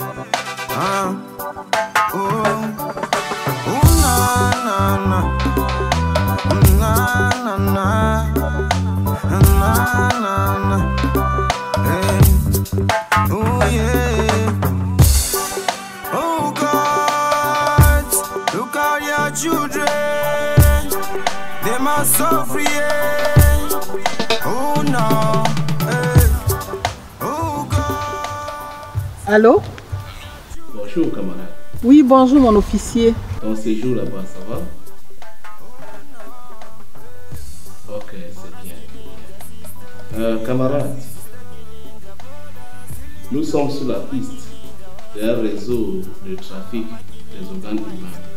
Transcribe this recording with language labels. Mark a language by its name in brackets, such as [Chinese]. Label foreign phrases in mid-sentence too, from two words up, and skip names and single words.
[English] oh na na na, na na, hey, oh yeah, oh God, look at your children, they must suffer, yeah. Oh no, hey. Oh God. [French] Allô? Bonjour camarade. Oui, bonjour mon officier. Ton séjour là-bas, ça va? Ok, c'est bien. Camarade, nous sommes sur la piste d'un réseau de trafic des organes humains.